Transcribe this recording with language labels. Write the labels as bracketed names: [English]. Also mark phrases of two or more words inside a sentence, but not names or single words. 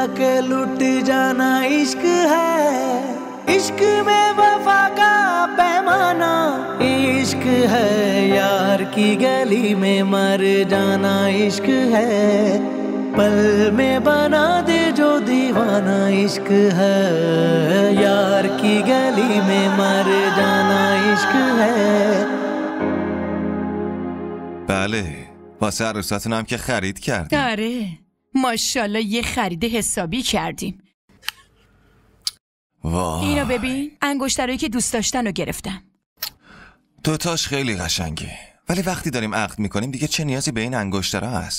[Hindi] के लुट जाना इश्क है, इश्क में वफा का पैमाना इश्क है, यार की गली में मर जाना इश्क है, पल में बना दे जो दीवाना इश्क है, यार की गली में मर जाना इश्क है. [Persian] بله واسه عروساتون هم که خرید کردیم. آره ماشاءالله یه خرید حسابی کردیم. واه اینو ببین، انگشترایی که دوست داشتن رو گرفتم. دوتاش خیلی قشنگه، ولی وقتی داریم عقد میکنیم دیگه چه نیازی به این انگشترا هست؟